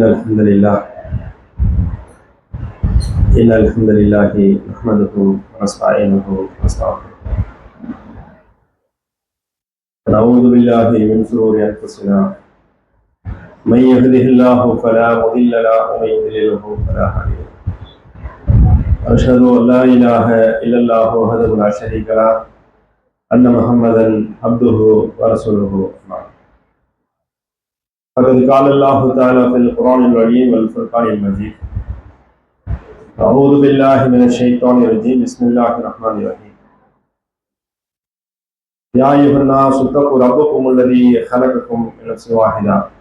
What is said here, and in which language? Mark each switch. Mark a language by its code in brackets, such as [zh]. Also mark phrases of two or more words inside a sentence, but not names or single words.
[ar] إن الحمد لله نحمده ونستعينه ونستغفره ونعوذ بالله من شرور أنفسنا من يهده الله فلا مضل له ومن يضلل فلا هادي له. أشهد أن لا إله إلا الله وحده لا شريك له أن محمدا عبده ورسوله. فقد قال الله تعالى في القرآن العظيم والفرقان المجيد: أعوذ بالله من الشيطان الرجيم بسم الله الرحمن الرحيم يا أيها الناس اتقوا ربكم الذي خلقكم من نفس واحدة